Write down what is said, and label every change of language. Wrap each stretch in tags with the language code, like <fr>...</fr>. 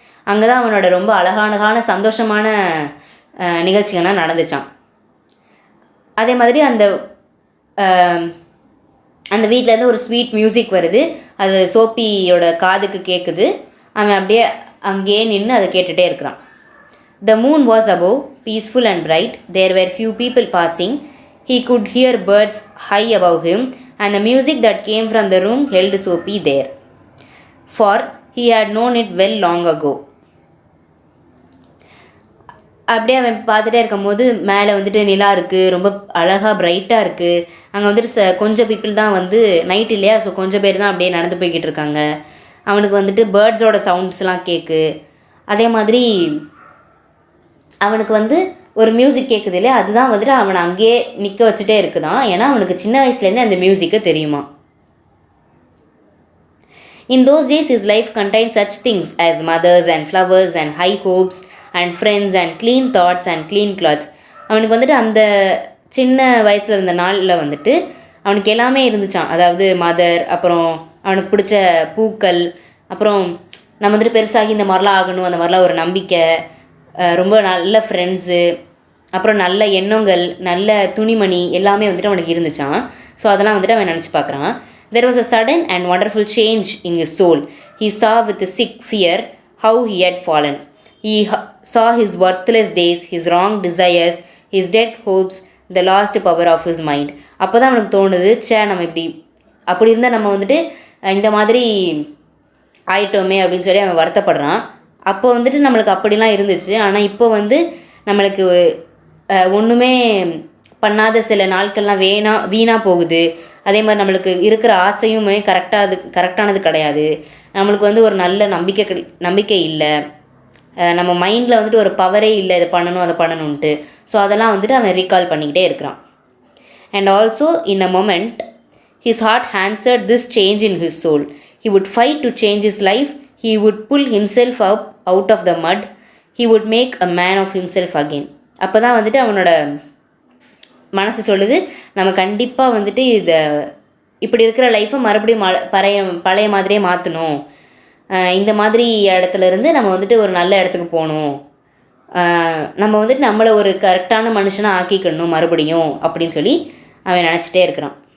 <ta>அங்கே தான் அவனோட ரொம்ப அழகான சந்தோஷமான நிகழ்ச்சிகள்லாம் நடந்துச்சான். அதே மாதிரி அந்த வீட்டிலேருந்து ஒரு ஸ்வீட் மியூசிக் வருது. அது சோப்பியோட காதுக்கு கேட்குது. அவன் அப்படியே அங்கேயே நின்று அதை கேட்டுகிட்டே இருக்கிறான்.</ta> <en>The moon was above, peaceful and bright. There were few people passing. He could hear birds high above him, and the music that came from the room held Soapy there, for he had known it well long ago.</en> <ta>அப்படியே அவன் பார்த்துட்டே இருக்கும்போது மேலே வந்துட்டு நிலா இருக்குது, ரொம்ப அழகாக பிரைட்டாக இருக்குது. அங்கே வந்துட்டு கொஞ்சம் பீப்புள் தான் வந்து நைட் இல்லையா, ஸோ கொஞ்சம் பேர் தான் அப்படியே நடந்து போய்கிட்டு இருக்காங்க. அவனுக்கு வந்துட்டு பேர்ட்ஸோட சவுண்ட்ஸ்லாம் கேட்கு. அதே மாதிரி அவனுக்கு வந்து ஒரு மியூசிக் கேட்குது இல்லையா, அதுதான் வந்துட்டு அவனை அங்கேயே நிற்க வச்சுட்டே இருக்குதான். ஏன்னா அவனுக்கு சின்ன வயசுலேருந்து அந்த மியூசிக்கு தெரியுமா.</ta> <en>In those days his life contained such things as mothers and flowers and high hopes and friends and clean thoughts and clean clothes.</en> <ta>அவனுக்கு வந்துட்டு அந்த சின்ன வயசில் இருந்த நாளில் வந்துட்டு அவனுக்கு எல்லாமே இருந்துச்சான். அதாவது மதர், அப்புறம் அவனுக்கு பிடிச்ச பூக்கள், அப்புறம் நம்ம வந்துட்டு பெருசாகி இந்த மாதிரிலாம் ஆகணும், அந்த மாதிரிலாம் ஒரு நம்பிக்கை, ரொம்ப நல்ல ஃப்ரெண்ட்ஸு, அப்புறம் நல்ல எண்ணங்கள், நல்ல துணிமணி எல்லாமே வந்துட்டு அவனுக்கு இருந்துச்சான். ஸோ அதெல்லாம் வந்துட்டு அவன் நினச்சி பார்க்குறான்.</ta> <en>There was a sudden and wonderful change in his soul. He saw with a sick fear how he had fallen. He saw his worthless days, his wrong desires, his dead hopes, the lost power of his mind.</en> <ta>அப்போ தான் அவனுக்கு தோணுது, நம்ம அப்படி இருந்தால் நம்ம வந்துட்டு இந்த மாதிரி ஆயிட்டோமே அப்படின்னு சொல்லி அவன் வருத்தப்படுறான். அப்போ வந்துட்டு நம்மளுக்கு அப்படிலாம் இருந்துச்சு, ஆனால் இப்போ வந்து நம்மளுக்கு ஒன்றுமே பண்ணாத சில நாட்கள்லாம் வீணாக போகுது. அதே மாதிரி நம்மளுக்கு இருக்கிற ஆசையுமே கரெக்டானது கிடையாது. நம்மளுக்கு வந்து ஒரு நல்ல நம்பிக்கை இல்லை. நம்ம மைண்டில் வந்துட்டு ஒரு பவரே இல்லை இதை பண்ணணும் அதை பண்ணணுன்ட்டு. ஸோ அதெல்லாம் வந்துட்டு அவன் ரீகால் பண்ணிக்கிட்டே இருக்கிறான்.</ta> <en>And also in a moment his heart answered this change in his soul. He would fight to change his life. He would pull himself up out of the mud. He would make a man of himself again.</en> <ta>அப்போ தான் வந்துட்டு அவனோட மனசு சொல்லுது, நம்ம கண்டிப்பாக வந்துட்டு இப்படி இருக்கிற லைஃப்பை மறுபடியும் பழைய மாதிரியே மாற்றணும். இந்த மாதிரி இடத்துலேருந்து நம்ம வந்துட்டு ஒரு நல்ல இடத்துக்கு போகணும். நம்ம வந்துட்டு நம்மளை ஒரு கரெக்டான மனுஷனாக ஆக்கிக்கணும் மறுபடியும் அப்படின்னு சொல்லி அவன் நினச்சிட்டே இருக்கிறான்.</ta>